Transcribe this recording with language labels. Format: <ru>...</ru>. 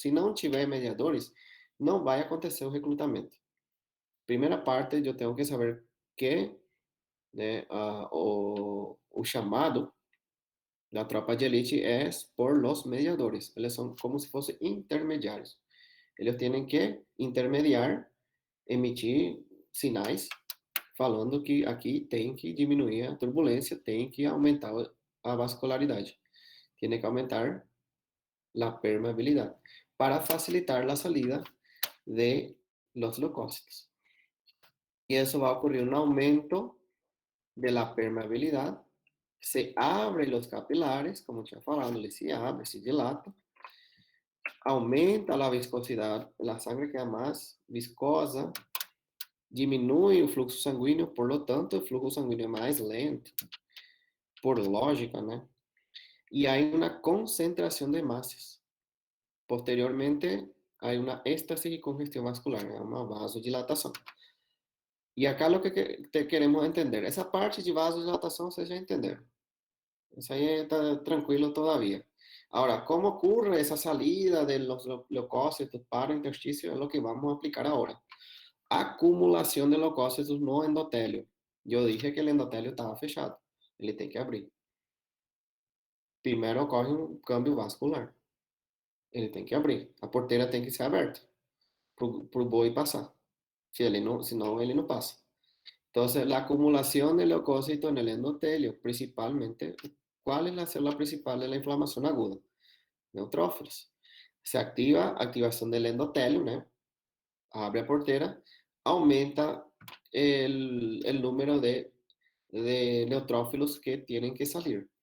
<pt>Si no tiver mediadores, não vai acontecer o reclutamento. Primeira parte, eu tenho que saber que né, o chamado da tropa de elite é</pt> <es>por los mediadores.</es> <pt>Eles são como se fossem intermediários. Eles têm que intermediar, emitir sinais falando que aqui tem que diminuir a turbulência, tem que aumentar a vascularidade.</pt> <es>Tiene que aumentar la permeabilidad para facilitar la salida de los leucocitos. Y eso va a ocurrir un aumento de la permeabilidad. Se abren los capilares, como ya falando, se abre, se dilata. Aumenta la viscosidad, la sangre queda más viscosa.</es> <pt>Diminui o fluxo sanguíneo,</pt> <es>por lo tanto,</es> <pt>o fluxo sanguíneo é mais lento. por lógica, né?</pt> <es>Y hay una concentración de masas. Posteriormente, hay una éstasis y congestión vascular, una vasodilatação.</es> <pt>E</pt> <es>acá lo que te queremos entender,</es> <pt>essa parte de vasodilatação vocês já entenderam. Isso aí está tranquilo</pt> <es>todavía. Ahora, ¿cómo ocurre esa salida de los leucócitos para el intersticio? Es lo que vamos a aplicar ahora. Acumulación de leucócitos no endotélio. Yo dije que el endotélio estaba fechado.</es> <pt>Ele tem que abrir. Primeiro ocorre um câmbio vascular. Ele tem que abrir. A porteira tem que ser aberta para o boi passar. Senão ele não passa.</pt> <es>Entonces, la acumulación de leucócitos en el endotelio, principalmente, ¿cuál es la célula principal de la inflamación aguda? Neutrófilos. Se activa, activación del endotelio, ¿no? Abre a portera, aumenta el número de neutrófilos que tienen que salir.</es>